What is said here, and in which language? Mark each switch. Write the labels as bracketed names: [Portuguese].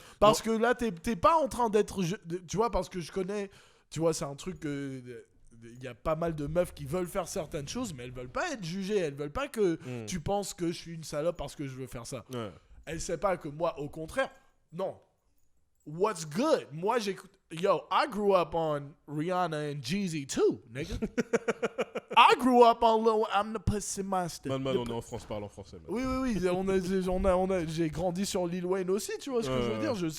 [French] Parce que là t'es pas en train d'être... Tu vois, parce que je connais... Tu vois, c'est un truc que... Il y a pas mal de meufs qui veulent faire certaines choses, mais elles veulent pas être jugées. Elles veulent pas que tu penses que je suis une salope parce que je veux faire ça. Ouais. Elle sait pas que moi, au contraire, non. What's good? Moi, j'écoute... [English] Yo, I grew up on Rihanna and Jeezy too, nigga. I grew up on Lil... I'm the pussy master. [French] Man, on est en France, parle en français. [English] Man. [French] Oui. J'ai grandi sur Lil Wayne aussi, tu vois ce que je veux dire?